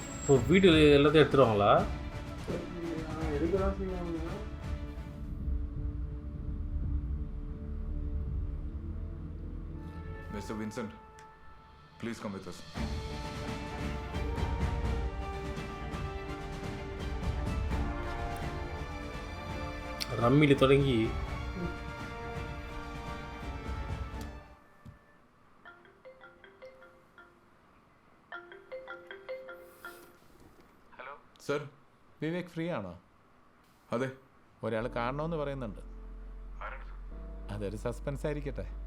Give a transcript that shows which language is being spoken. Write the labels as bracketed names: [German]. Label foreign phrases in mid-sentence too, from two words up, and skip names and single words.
[Tamil] இப்போ வீட்டில் எல்லாத்தையும் எடுத்துருவாங்களா? எடுக்கதான் செய்வாங்க. [English] Mr. Vincent, please come with us. [Tamil] ரம்மியில் தொடங்கி [Malayalam] സർ, വിവേക് ഫ്രീ ആണോ? അതെ. ഒരാൾ കാണണമെന്ന് പറയുന്നുണ്ട്. അതൊരു സസ്പെൻസ് ആയിരിക്കട്ടെ.